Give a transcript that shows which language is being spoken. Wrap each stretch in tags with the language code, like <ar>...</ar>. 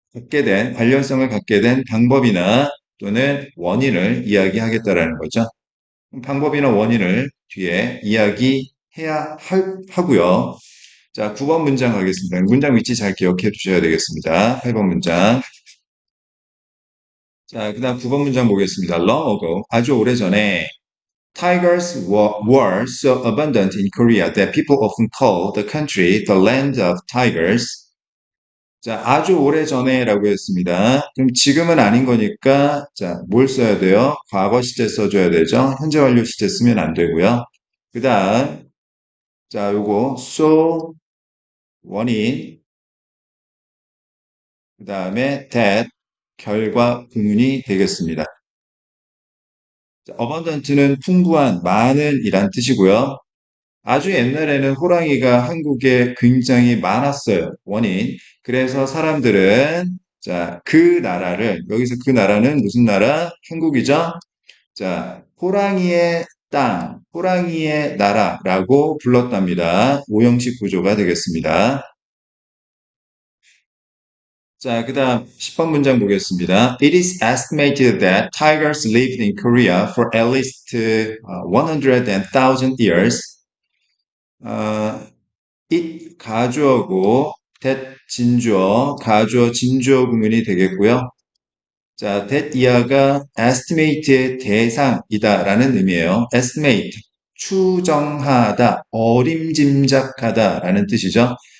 <ko>관련성을 갖게 된 방법이나 또는 원인을 이야기하겠다라는 거죠. 방법이나 원인을 뒤에 이야기해야 하고요. 9번 문장 가겠습니다. 문장 위치 잘 기억해 두셔야 되겠습니다. 8번 문장. 그 다음 9번 문장 보겠습니다.</ko> <en>Long ago,</en> <ko>아주 오래전에</ko> <en>Tigers were so abundant in Korea that people often call the country the land of tigers.</en> <ko>자, 아주 오래 전에라고 했습니다. 그럼 지금은 아닌 거니까, 자, 뭘 써야 돼요? 과거 시제 써줘야 되죠? 현재 완료 시제 쓰면 안 되고요. 그 다음, 자, 요거, so, 원인, 그 다음에 that, 결과 부문이 되겠습니다. 자, abundant는 풍부한, 많은 이란 뜻이고요. 아주 옛날에는 호랑이가 한국에 굉장히 많았어요. 원인. 그래서 사람들은 자, 그 나라를 여기서 그 나라는 무슨 나라? 한국이죠. 자, 호랑이의 땅, 호랑이의 나라라고 불렀답니다. 오형식 구조가 되겠습니다. 자, 그다음 10번 문장 보겠습니다.</ko> <en>It is estimated that tigers lived in Korea for at least 100,000 years.</en> <ko>어, it 가주어고 that 진주어, 가주어 진주어 구문이 되겠고요. 자, that 이하가 estimate의 대상이다라는 의미예요. estimate 추정하다, 어림짐작하다라는 뜻이죠.</ko>